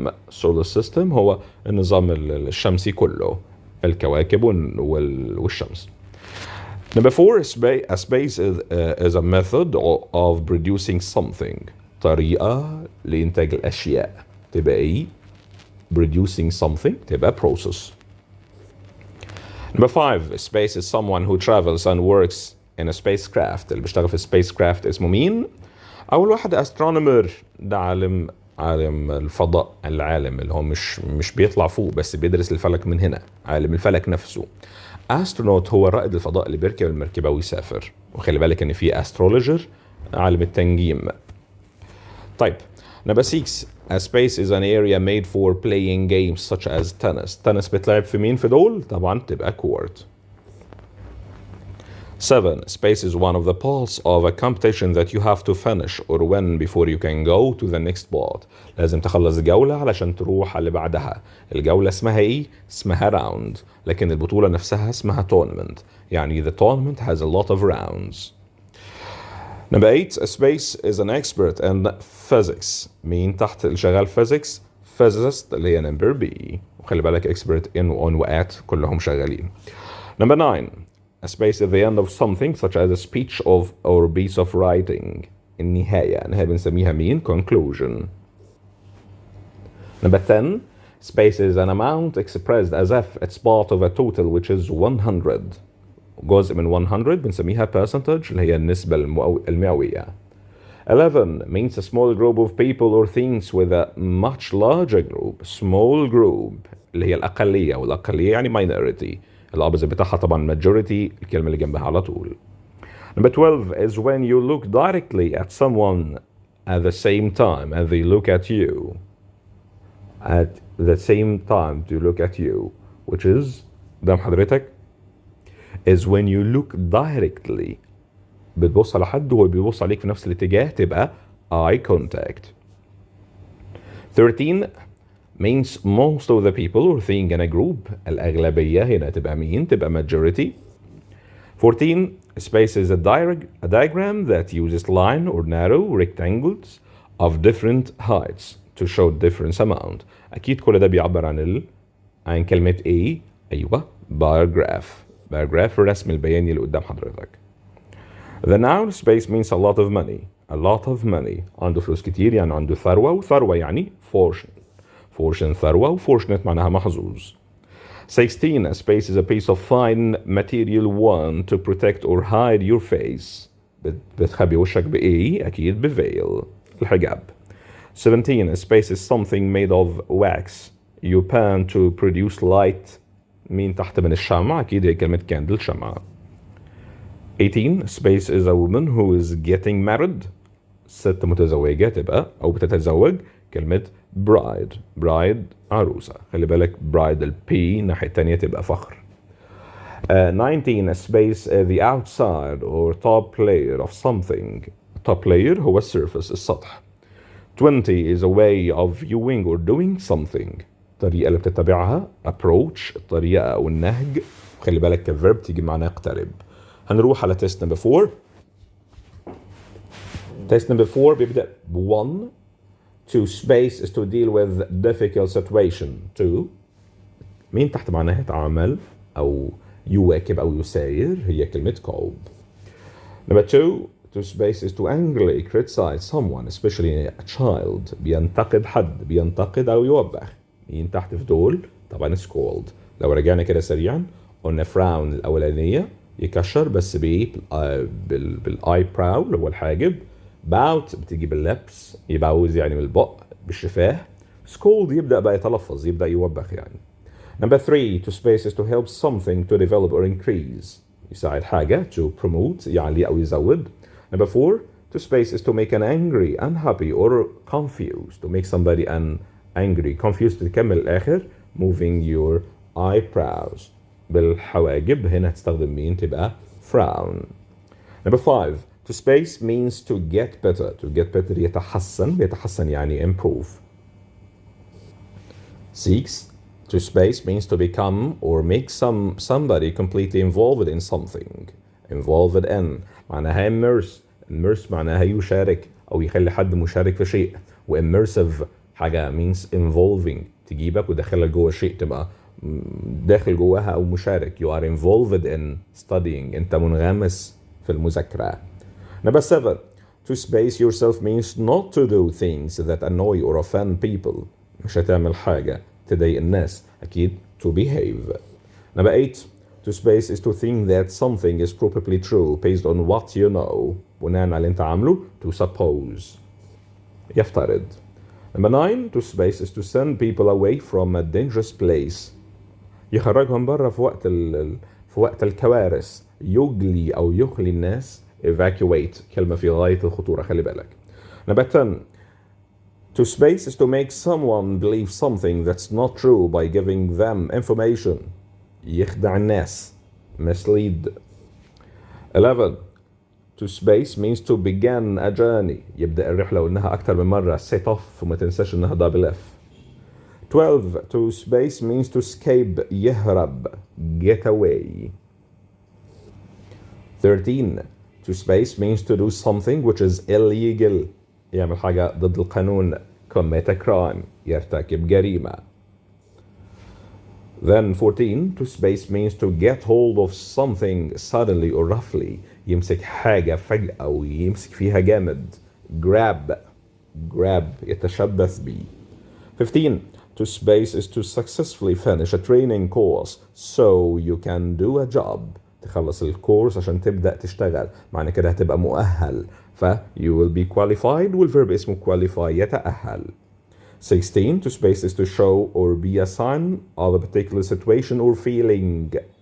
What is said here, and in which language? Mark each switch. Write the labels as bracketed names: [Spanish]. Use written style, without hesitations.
[Arabic] Solar system هو النظام الشمسي كله، الكواكب والشمس. [English] Number 4. A space is a method of producing something. [Arabic] طريقة لإنتاج الأشياء تبقى إيه؟ [English] producing something [Arabic] تبقى process. [English] Number 5. Space is someone who travels and works in a spacecraft. [Arabic] اللي بيشتغل في spacecraft اسمه مين؟ أول واحد astronomer، ده عالم الفضاء، العالم اللي هو مش بيطلع فوق بس بيدرس الفلك من هنا، عالم الفلك نفسه. astronaut هو رائد الفضاء اللي بيركب المركبة ويسافر. وخلي بالك ان في astrologer عالم التنجيم. [English] طيب number 6. A space is an area made for playing games such as tennis. [Arabic] tennis بتلعب في مين في دول؟ طبعا تبقى court. [English] 7. Space is one of the parts of a competition that you have to finish or win before you can go to the next part. [Arabic] لازم تخلص جولة علشان تروح على اللي بعدها. الجولة اسمها ايه؟ اسمها round. لكن البطولة نفسها اسمها tournament. [English] يعني the tournament has a lot of rounds. Number 8. A space is an expert in physics. [Arabic] مين تحت اللي شغال physics؟ physicist اللي هي number B. وخلي بالك expert in on و at كلهم شغالين. [English] Number 9. A space at the end of something such as a speech or a piece of writing. [Arabic] النهاية بنسميها مين؟ conclusion. [English] Number 10. Space is an amount expressed as if it's part of a total which is 100. [Arabic] جزء من 100 بنسميها percentage اللي هي النسبة المئوية. [English] 11 means a small group of people or things with a much larger group. Small group [Arabic] اللي هي الأقلية، والأقلية يعني minority. الopposite بتاعها طبعا majority، الكلمة اللي جنبها على طول. [English] Number 12 is when you look directly at someone at the same time and they look at you. At the same time to look at you, which is [Arabic] قدام حضرتك [English] is when you look directly. [Arabic] بتبص على حد وهو بيبص عليك في نفس الاتجاه، تبقى eye contact. [English] 13 means most of the people or thing in a group. [Arabic] الأغلبية هنا تبقى مين؟ تبقى majority. [English] 14 space is a diagram that uses line or narrow rectangles of different heights to show difference amount. [Arabic] أكيد كل ده بيعبر عن كلمة A. أيوة bar graph الرسم البياني اللي قدام حضرتك. [English] The noun space means a lot of money. A lot of money. [Arabic] عنده فلوس كتير يعني عنده ثروة، وثروة يعني fortune ثروة، وfortunate معناها محظوظ. [English] 16 a space is a piece of fine material worn to protect or hide your face. [Arabic] بتخبي وشك بإيه؟ أكيد بveil الحجاب. [English] 17 a space is something made of wax you pan to produce light. [Arabic] مين تحت من الشمع؟ أكيد هي كلمة candle شمعة. [English] 18 space is a woman who is getting married. [Arabic] ست متزوجة تبقى أو بتتزوج كلمة bride عروسة. خلي بالك bride P الناحية التانية تبقى فخر. [English] 19 a space the outside or top layer of something. [Arabic] top layer هو السيرفس السطح. [English] 20 is a way of viewing or doing something. [Arabic] الطريقة اللي بتتبعها approach الطريقة أو النهج. خلي بالك كverb تيجي معنا اقترب. هنروح على test number 4. [English] test number 4 [Arabic] بيبدأ ب1. [English] to space is to deal with difficult situation. [Arabic] 2 مين تحت معناها يتعامل أو يواكب أو يساير هي كلمة cope. [English] number 2 to space is to angrily criticize someone especially a child. [Arabic] بينتقد حد، بينتقد أو يوبخ. مين تحت في دول؟ طبعا scold. لو رجعنا كده سريعا قلنا frown الأولانية يكشر بس بإيه؟ بالeyebrow اللي هو الحاجب. bout بتيجي باللبس يبوز يعني من البق بالشفاه. scold يبدأ بقى يتلفظ، يبدأ يوبخ يعني. [English] number 3 to space is to help something to develop or increase. [Arabic] يساعد حاجة to promote يعلي أو يزود. [English] number 4 to space is to make an angry, unhappy or confused. to make somebody angry, confused تكمل الآخر moving your eyebrows. [Arabic] بالحواجب هنا هتستخدم مين؟ تبقى frown. [English] number 5 to space means to get better. to get better يتحسن يعني improve. 6 to space means to become or make somebody completely involved in something. [Arabic] involved in معناها immerse معناها يشارك أو يخلي حد مشارك في شيء. و immersive حاجة [English] means involving [Arabic] تجيبك ودخلك جوه الشيء، تبقى داخل جواها أو مشارك. [English] you are involved in studying [Arabic] أنت منغمس في المذاكرة. [English] number 7 to space yourself means not to do things that annoy or offend people. [Arabic] مش هتعمل حاجة تضايق الناس، أكيد to behave. [English] number 8 to space is to think that something is probably true based on what you know. [Arabic] بناء على اللي أنت عامله to suppose يفترض. [English] number 9 to space is to send people away from a dangerous place. [Arabic] يخرجهم بره في وقت الكوارث. يجلي أو يخلي الناس evacuate كلمة في غاية الخطورة خلي بالك. [English] number 10 to space is to make someone believe something that's not true by giving them information. [Arabic] يخدع الناس mislead. [English] 11 to space means to begin a journey. [Arabic] يبدأ الرحلة وإنها أكتر من مرة set off وما تنساش إنها double F. [English] 12 to space means to escape يهرب get away. 13 to space means to do something which is illegal. [Arabic] يعمل حاجة ضد القانون [English] commit a crime [Arabic] يرتكب جريمة. [English] Then 14 to space means to get hold of something suddenly or roughly. [Arabic] يمسك حاجة فجأة ويمسك فيها جامد. grab يتشبث بيه. [English] 15 to space is to successfully finish a training course so you can do a job. [Arabic] تخلص الكورس عشان تبدأ تشتغل، معنى كده هتبقى مؤهل. [English] ف you will be qualified والverb اسمه qualify يتأهل. 16 to space is to show or be a sign of a particular situation or feeling.